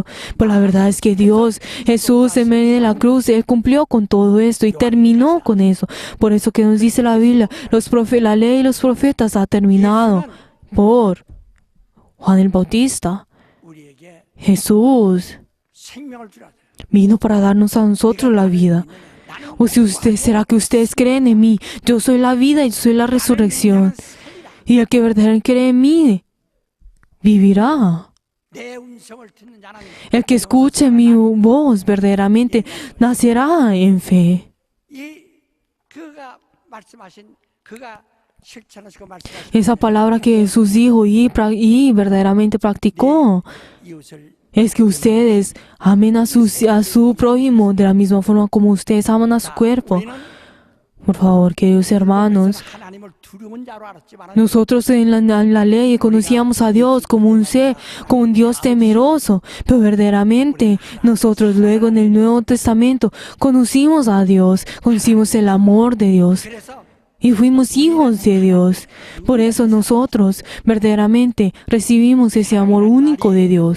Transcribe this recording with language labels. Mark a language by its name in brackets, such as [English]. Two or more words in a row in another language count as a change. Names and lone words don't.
[Spanish] Pero la verdad es que Jesús en medio de la cruz, Él cumplió con todo esto y terminó con eso. Por eso que nos dice la Biblia, la ley y los profetas ha terminado por Juan el Bautista. [Korean] 우리에게 [Spanish] Jesús [Korean] 생명을 주라. [Spanish] vino para darnos a nosotros la vida. O si ¿será que ustedes creen en mí? Yo soy la vida y yo soy la resurrección. Y el que verdaderamente cree en mí, vivirá. [Korean] 내 음성을 듣는 자는 [Spanish] El que escuche mi voz, verdaderamente nacerá en fe. [Korean] 이 그가 말씀하신 그가 실천하시고 말씀하신 [Spanish] Esa palabra que Jesús dijo y verdaderamente practicó [Korean] 이웃을 [Spanish] es que ustedes amen a su prójimo de la misma forma como ustedes aman a su cuerpo. [Korean] 우리는 [Spanish] Por favor, queridos hermanos, [Korean] 하나님을 두려운 자로 알았지만 [Spanish] nosotros en la ley conocíamos a Dios como un ser, como un Dios temeroso, pero verdaderamente nosotros luego en el Nuevo Testamento conocimos a Dios, conocimos el amor de Dios. [Korean] 그래서 [Spanish] y fuimos hijos de Dios. Por eso nosotros verdaderamente recibimos ese amor único de Dios.